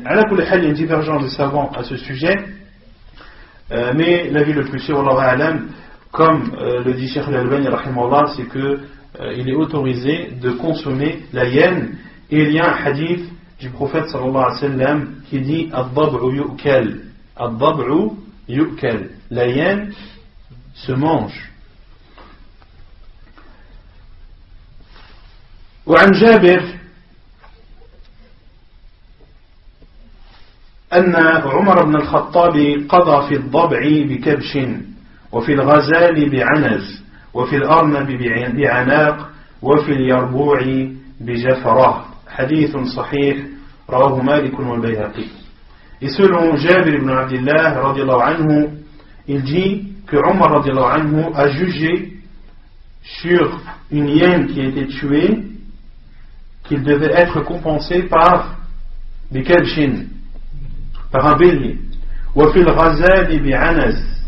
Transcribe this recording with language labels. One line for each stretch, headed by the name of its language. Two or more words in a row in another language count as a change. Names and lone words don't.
French: À la
Arabic: كل حال,
French: il y a une divergence des savants à ce sujet, mais l'avis le plus sûr,
Arabic: والله أعلم,
French: comme le dit Cheikh Al-Albani rahimahullah, c'est que il est autorisé de consommer la hyène. Et il y a un hadith du prophète
Arabic: صلى الله عليه وسلم
French: qui dit
Arabic: الضبع يؤكل، الضبع يؤكل,
French: la hyène se mange.
Arabic: وعن جابر أن عمر بن الخطاب قضى في الضبع بكبش وفي الغزال بعنز وفي الأرنب بعناق وفي اليربوع بجفرة حديث صحيح رواه مالك والبيهقي.
French: Et selon Jabir ibn Abdillah
Arabic: رضي الله عنه,
French: il dit que Omar
Arabic: رضي الله عنه
French: a jugé sur une hyène qui a été tuée qu'il devait être compensé par des kabshin, par un bélier,
Arabic: وفي الغزال بعنز,